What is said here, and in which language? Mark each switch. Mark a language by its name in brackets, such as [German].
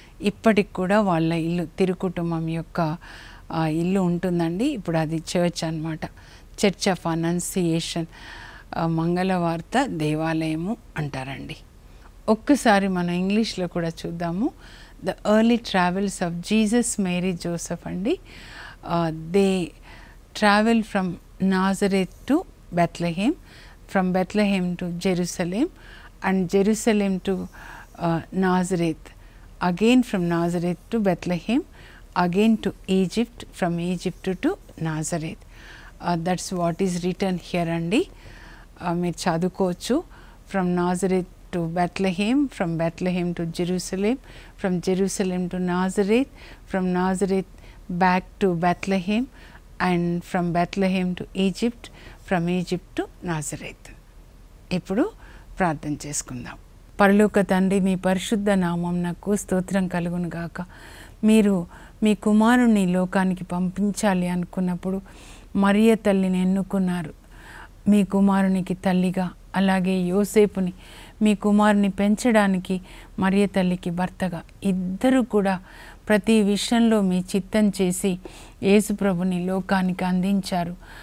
[Telugu] ఇప్పటికి కూడా వాళ్ళ ఇల్లు తిరుకుటుంబం యొక్క ఇల్లు ఉంటుందండి. ఇప్పుడు అది చర్చ్ అన్నమాట. చర్చ్ ఆఫ్ అనన్సియేషన్, మంగళవార్త దేవాలయము అంటారండి. ఒక్కసారి మనం ఇంగ్లీష్లో కూడా చూద్దాము. [English] the early travels of Jesus, Mary, Joseph [Telugu] అండి. [English] They travel from Nazareth to Bethlehem, from Bethlehem to Jerusalem, and Jerusalem to Nazareth, again from Nazareth to Bethlehem, again to Egypt, from Egypt to Nazareth. That's what is written here andi. [Telugu] Meer chadukochu. [English] From Nazareth to Bethlehem, from Bethlehem to Jerusalem, from Jerusalem to Nazareth, from Nazareth back to Bethlehem, and from Bethlehem to Egypt, from Egypt to Nazareth. [Telugu] ఇప్పుడు ప్రార్థన చేసుకుందాం. పరలోక తండ్రి, మీ పరిశుద్ధ నామమునకు స్తోత్రం కలుగును గాక. మీరు మీ కుమారుని లోకానికి పంపించాలి అనుకున్నప్పుడు మరియ తల్లిని ఎన్నుకున్నారు మీ కుమారునికి తల్లిగా. అలాగే యోసేపుని మీ కుమారుని పెంచడానికి మరియ తల్లికి భర్తగా, ఇద్దరు కూడా ప్రతి విషయంలో మీ చిత్తం చేసి యేసుప్రభుని లోకానికి అందించారు.